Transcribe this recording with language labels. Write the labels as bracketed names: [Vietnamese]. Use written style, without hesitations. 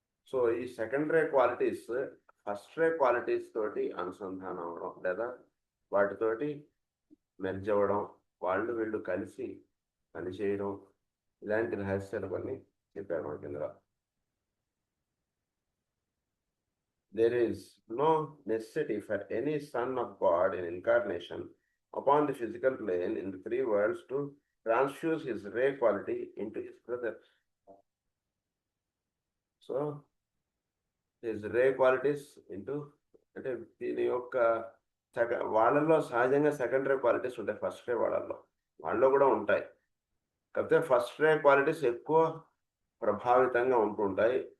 [Telugu] So ఈ second రే qualities first రే qualities తోటి అనుసంధానం అవ్వడం లేదా వాటితోటి మెర్జ్ అవ్వడం, వాళ్ళు వీళ్ళు కలిసి పనిచేయడం, ఇలాంటి రహస్యాలు కొన్ని చెప్పారు మనకి ఇందులో. [English] There is no necessity for any son of God in incarnation upon the physical plane in the three worlds to transfuse his ray quality into his brother. So, his ray qualities into [Telugu] అంటే దీని యొక్క వాళ్ళల్లో సహజంగా second రే qualities ఉంటాయి, first రే వాళ్ళలో కూడా ఉంటాయి. కాకపోతే ఫస్ట్ రే క్వాలిటీస్ ఎక్కువ ప్రభావితంగా ఉంటుంటాయి.